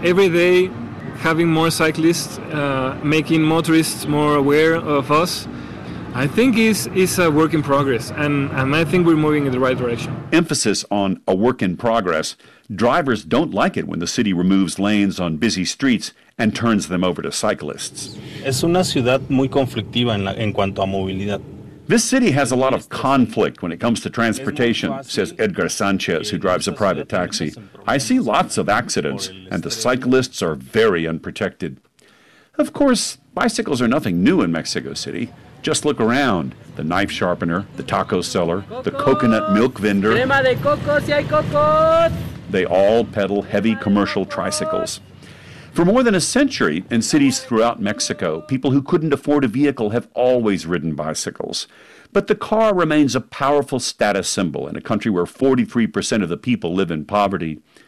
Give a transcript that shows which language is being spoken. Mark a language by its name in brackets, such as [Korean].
[English] Every day, having more cyclists, making motorists more aware of us, I think is a work in progress, and I think we're moving in the right direction. Emphasis on a work in progress. Drivers don't like it when the city removes lanes on busy streets and turns them over to cyclists. [Spanish] Es una ciudad muy conflictiva en cuanto a movilidad. [English] This city has a lot of conflict when it comes to transportation, says Edgar Sanchez, who drives a private taxi. I see lots of accidents, and the cyclists are very unprotected. Of course, bicycles are nothing new in Mexico City. Just look around. The knife sharpener, the taco seller, the coconut milk vendor. [Spanish] Crema de coco, si hay coco. [English] They all pedal heavy commercial tricycles. For more than a century, in cities throughout Mexico, people who couldn't afford a vehicle have always ridden bicycles. But the car remains a powerful status symbol in a country where 43% of the people live in poverty.